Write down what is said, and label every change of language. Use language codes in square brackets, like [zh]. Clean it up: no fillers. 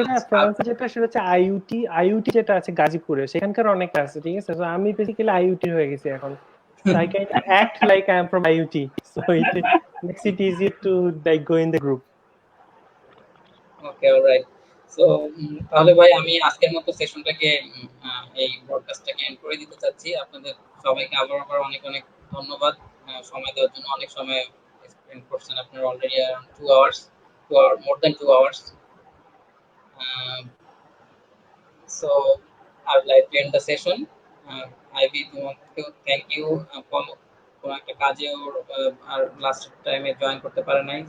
[bn] ফ্রান্সে যেটা সেটা হচ্ছে আইইউটি যেটা আছে গাজীপুরে, সেখানকার অনেক আছে, ঠিক আছে। আমি বেসিক্যালি আইইউটি হয়ে গেছি এখন, [en] I can act like I am from IUT, so it makes it easier to like go in the group. Okay, all right. [bn] So তাহলে ভাই আমি আজকের মতো সেশনটাকে এই ব্রডকাস্টটাকে এন্ড করে দিতে চাচ্ছি। আপনাদের সবাইকে আবার অনেক অনেক ধন্যবাদ সময় দেওয়ার জন্য। অনেক সময় স্পেন্ড করছেন আপনারা, already [en] around 2 hours, more than 2 hours. So I would like to end the session. [bn] Ivy, তোমাকেও থ্যাংক ইউ, কোনো একটা কাজে আর লাস্ট টাইমে জয়েন করতে পারে নাই।